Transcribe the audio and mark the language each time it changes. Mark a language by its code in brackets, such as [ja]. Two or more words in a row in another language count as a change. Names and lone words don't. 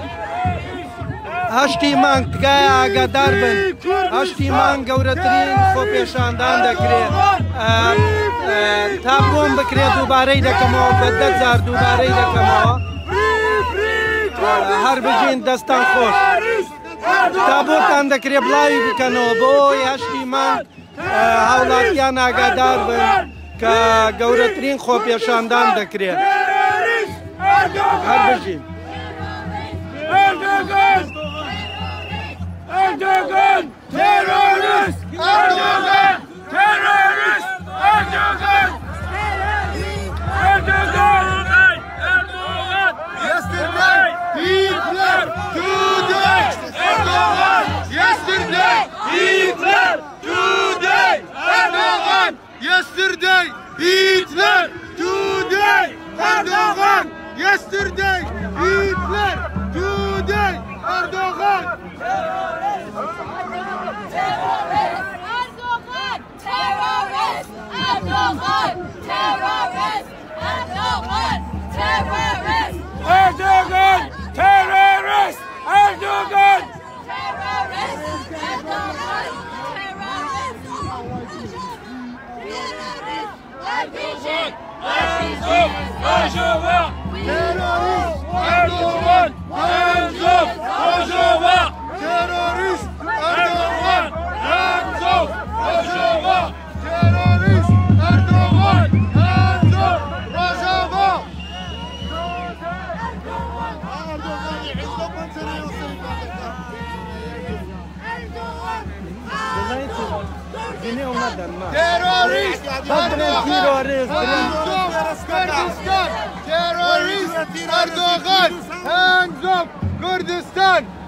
[ckb] هەشتی مانگ تکایە ئاگادار بن هەشتی مانگ گەورەترین خۆپێشاندان دەکرێت تا بۆم بکرێت دووبارەی دەکەمەوە بە 10,000 دووبارەی دەکەمەوە هەر بژین دەستان خۆش تا بۆتان دەکرێت بڵاوی بکەنەوە بۆی هەشتی مانگ هاوڵاتیان ئاگادار بن کە گەورەترین خۆپێشاندان دەکرێت هەر بژین [tr] Erdoğan! Terörist! Erdoğan! Terörist! Erdoğan! Erdoğan! Erdoğan! [en] Yesterday, Hitler! Today! Erdoğan! Yesterday, Hitler! Today! Erdoğan! Yesterday, Hitler! Today! Erdoğan! Yesterday, Hitler! Today! [tr] Erdoğan! Erdoğan! Terörist! Erdoğan! [en] Hands up! [tr] Rojava! Terörist! Erdoğan! [en] Hands up! [tr] Rojava! Terörist! Erdoğan! [en] Hands up! Rojava! [tr] Terörist! Erdoğan! [en] Hands up! [tr] Rojava! Terörist! Kurdistan! Terörist! Erdoğan! [en] Hands up! Kurdistan!